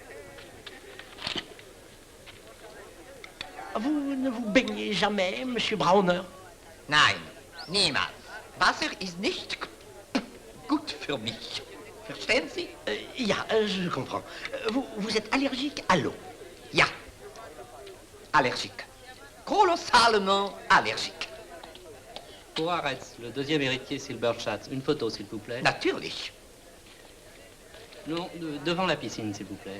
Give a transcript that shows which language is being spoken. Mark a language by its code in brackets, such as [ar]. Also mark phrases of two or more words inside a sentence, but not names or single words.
[fr] Vous ne vous baignez jamais, Monsieur Brauner? [de] Nein, niemals. Wasser ist nicht gut für mich. Verstehen Sie? Ja, [fr] je comprends. Vous êtes allergique à l'eau? [de] Ja. Allergique. [fr] Colossalement allergique. Pour Aretz, le deuxième héritier Silberschatz, une photo, s'il vous plaît. [de] Natürlich. [fr] Non, devant la piscine, s'il vous plaît.